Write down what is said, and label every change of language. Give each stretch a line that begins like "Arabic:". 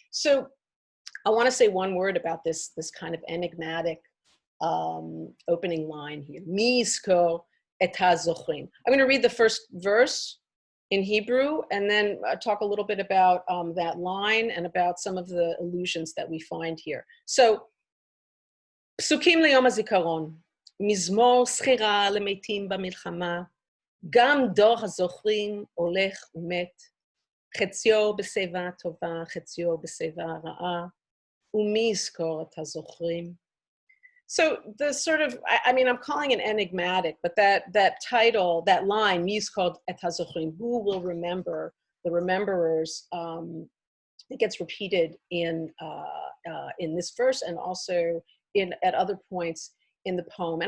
English: So I want to say one word about this kind of enigmatic opening line here.
Hebrew: Mi yizkor et hazochrim.
English: I'm going to read the first verse in Hebrew and then talk a little bit about that line and about some of the allusions that we find here. So,
Hebrew: פסוקים ליום הזיכרון, מזמור זכירה למתים במלחמה, גם דור הזוכרים הולך ומת, חציו בשיבה טובה, חציו בשיבה רעה, ומי יזכור את הזוכרים.
English: So the sort of, I mean, I'm calling it enigmatic, but that title, that line,
Hebrew: mi yizkor et hazochrim,
English: who will remember, the rememberers, it gets repeated in this verse and also at other points in the poem.